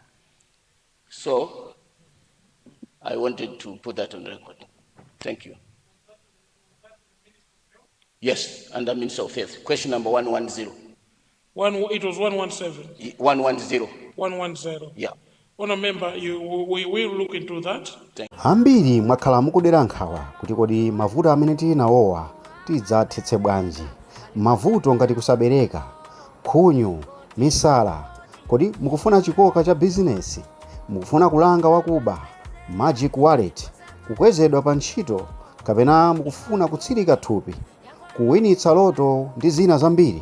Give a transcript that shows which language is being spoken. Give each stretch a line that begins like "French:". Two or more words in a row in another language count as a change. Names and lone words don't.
English: So I wanted to put that on record. Thank you. Yes, under Minister of Health. Question number 110. It was 117. 110. 110. Yeah. Honourable member, we will look into that.
Nyanja: Ambiri mwakhala mukudera nkhawa kuti kodi mavuto amene tili nawowa tidzathetse bwanji. Mavuto ngati kusabereka, khunyu, misala, kodi mukufuna chikoka cha business, mukufuna kulanga wakuba,
English: magic wallet,
Nyanja: kukwezedwa pa ntchito, kapena mukufuna kutsirika thupi, kuwinitsa loto ndi zina zambiri.